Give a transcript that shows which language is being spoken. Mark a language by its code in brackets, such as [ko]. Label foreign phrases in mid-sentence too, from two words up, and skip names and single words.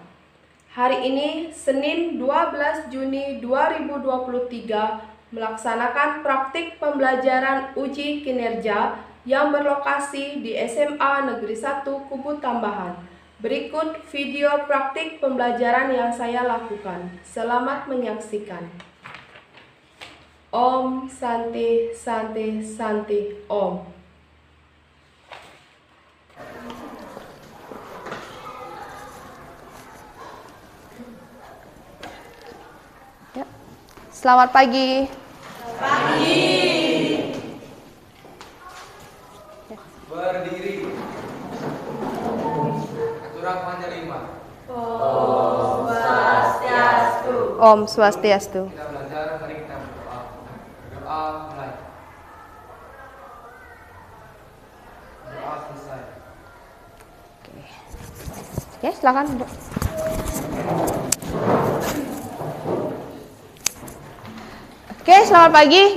[id] Hari ini, Senin 12 Juni 2023, melaksanakan praktik pembelajaran uji kinerja yang berlokasi di SMA Negeri 1 Kubu Tambahan. Berikut video praktik pembelajaran yang saya lakukan. Selamat menyaksikan. [sa] Om Santi Santi Santi Om. [id] Selamat pagi. Pagi. Berdiri. [ban] Aturan Panjalima. [sa] Om Swastiastu. Om Swastiastu. [id] Kita belajar, mari kita berdoa. Berdoa mulai. Berdoa selesai. Oke, silakan. Oke, selamat pagi.